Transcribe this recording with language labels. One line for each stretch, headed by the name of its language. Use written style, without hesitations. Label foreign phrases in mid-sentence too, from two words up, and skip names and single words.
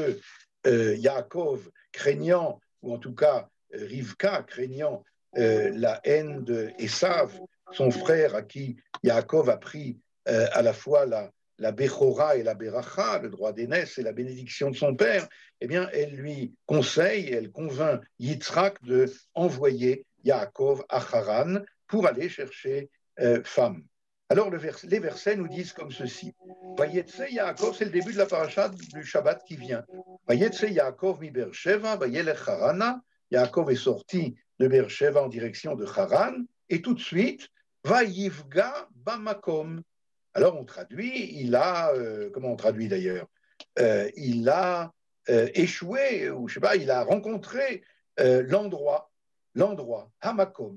French: Yaakov, craignant, ou en tout cas Rivka, craignant la haine d'Esav, son frère à qui Yaakov a pris à la fois la Bechora et la Beracha, le droit d'aînesse et la bénédiction de son père, eh bien, elle lui conseille, elle convainc Yitzhak de envoyer Yaakov à Haran pour aller chercher femme. Alors, les versets nous disent comme ceci.
Hebrew: ויצא יעקב,
French: c'est le début de la paracha du Shabbat qui vient.
Hebrew: ויצא יעקב מ באר שבע, וילך חרנה.
French: Yaakov est sorti de Beersheva en direction de Haran, et tout de suite,
Hebrew: ויפגע במקום.
French: Alors on traduit, comment on traduit d'ailleurs il a échoué, ou je sais pas, il a rencontré l'endroit, Hamakom.